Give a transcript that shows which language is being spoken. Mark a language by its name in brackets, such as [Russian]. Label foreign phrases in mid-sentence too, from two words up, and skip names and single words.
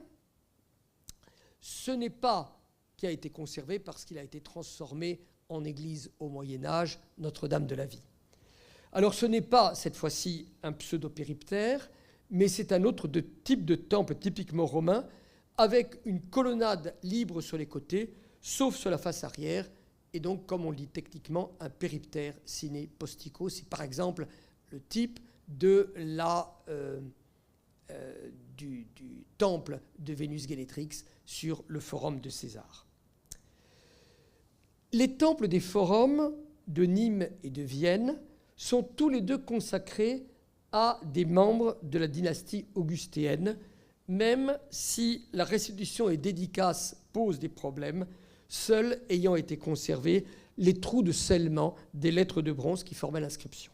[French] Ce n'est pas qui a été conservé parce qu'il a été transformé en église au Moyen-Âge, Notre-Dame de la Vie. Alors, ce n'est pas, cette fois-ci, un pseudo-périptère, mais c'est un autre type de temple typiquement romain, avec une colonnade libre sur les côtés, sauf sur la face arrière, et donc, comme on le dit techniquement, un périptère [Latin] sine postico. [French] C'est par exemple le type de du temple de Vénus Gélétrix sur le Forum de César. Les temples des forums de Nîmes et de Vienne sont tous les deux consacrés à des membres de la dynastie augustéenne, même si la restitution et dédicace posent des problèmes, seuls ayant été conservés les trous de scellement des lettres de bronze qui formaient l'inscription.